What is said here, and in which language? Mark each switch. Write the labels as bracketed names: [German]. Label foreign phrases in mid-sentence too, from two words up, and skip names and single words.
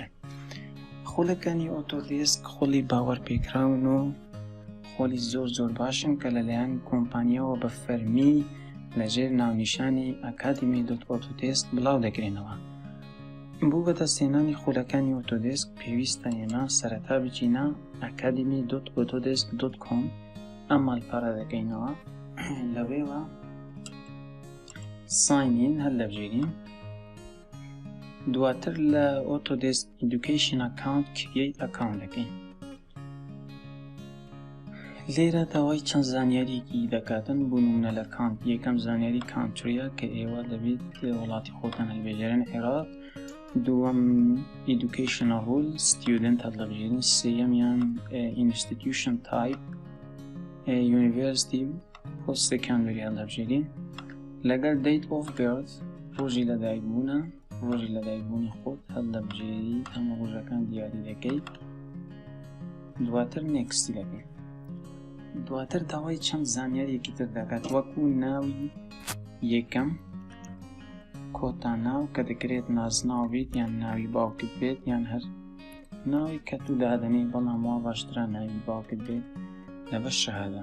[Central Kurdish] خولەکانی ئۆتۆدێسک خولی باوەڕ پێکراون و خۆلی زۆر باشن کە لەلایەن کۆمپانیاوە بە فەرمی لەژێر ناونیشانی ئەکادمی.ئۆتۆدێسک بڵاو دەکرێنەوە. بۆ بەدەستهێنانی خولەکانی ئۆتۆدێسک پێویستە ئێمە سەرەتا بچینە academy.autodesk.com ئەم ماڵپەڕە دەکەینەوە، لەوێوە ساین هەر لەبژێرین، دواتر لە [English] Autodesk Education Account Create Account [Central Kurdish] دەکەین. لێرە داوای چەند زانیاریکی دەکاتن بۆ نمونە لە کانت. یەکەم زانیاری کانتریە کە ئێوە دەبێت وڵاتی خۆتان هەڵبژێرن عێراق، دووەم [English] educational role student [Central Kurdish] هەڵبژێرن، سێیەمیان [English] institution type university post secondary [Central Kurdish] هەڵبژێرین، لەگەڵ [English] date of birth [Central Kurdish] ڕۆژی لەدایکبوونی خۆت هەڵبژێری هەموو ڕۆژەکان دیاری دەکەیت، دواتر next دەکەین. دواتر داوای چەند زانیاریەکی تر دەکات وەکو ناوی یەکەم کۆتا ناو کە دەکرێت ناسناو بێت یان ناوی باوکت بێت یان هەر ناوی کە تو دادەنی، بەڵام وا باشترە ناوی باوکت بێت لەبەر شەهادە.